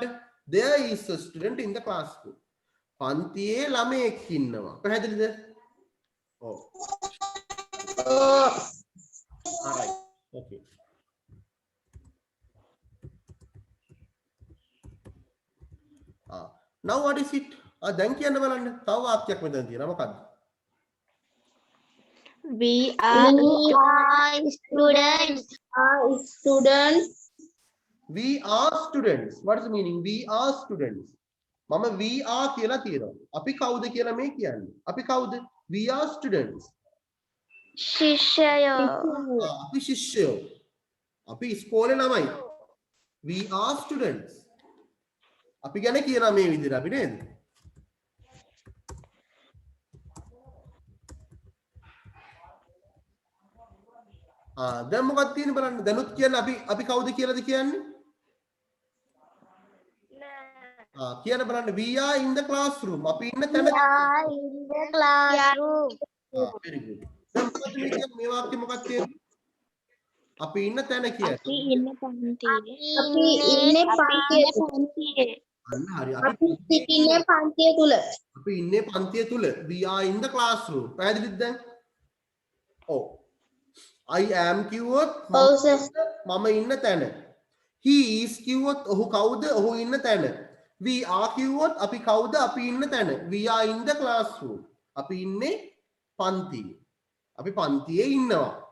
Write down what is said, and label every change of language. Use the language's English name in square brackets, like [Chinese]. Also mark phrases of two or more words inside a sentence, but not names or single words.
[English] There is a student in the classroom. [Sinhala] පන්තියේ ළමයෙක් ඉන්නවා. පැහැදිලිද? ඔව්. [English] alright. okay. now what is it? [Sinhala] දැන් කියන්න බලන්න. තව වාක්‍යයක් මෙතන තියෙනවා. මොකක්ද? [English] We are students. We are students. What is the meaning? We are students. මම we are [Sinhala] කියලා තියෙනවා. අපි කවුද කියලා මේ කියන්නේ. අපි කවුද? [English] We are students. [Sinhala] ශිෂ්‍යයෝ. අපි ශිෂ්‍යයෝ. අපි ඉස්කෝලේ ළමයි. [English] We are students. [Sinhala] අපි ගැන කියනවා මේ විදිහට අපි නේද? දැන් මොකක්ද තියෙන්නේ බලන්න. දැනුත් කියන්නේ අපි කවුද කියලාද කියන්නේ? කියන්න බලන්න. [English] We are in the classroom. [Sinhala] අපි ඉන්න තැන. [English] We are in the classroom. very good. [Sinhala] දැන් මොකක්ද මේ කියන්නේ? මේ වාක්‍ය මොකක්ද කියන්නේ? අපි ඉන්න තැන කියන්නේ. අපි ඉන්න පන්තියේ. අපි ඉන්නේ පන්තියේ. අන්න හරි. අපි ඉන්නේ පන්තිය තුල. අපි ඉන්නේ පන්තිය තුල. [English] We are in the classroom. [Sinhala] පැහැදිලිද දැන්? ඔව්. [English] I am [Sinhala] කිව්වොත් මම ඉන්න තැන. [English] He is [Sinhala] කිව්වොත් ඔහු කවුද? ඔහු ඉන්න තැන. [English] We are [Sinhala] කිව්වොත් අපි කවුද? අපි ඉන්න තැන. [English] We are in the classroom. [Sinhala] අපි ඉන්නේ පන්තියේ. අපි පන්තියේ ඉන්නවා.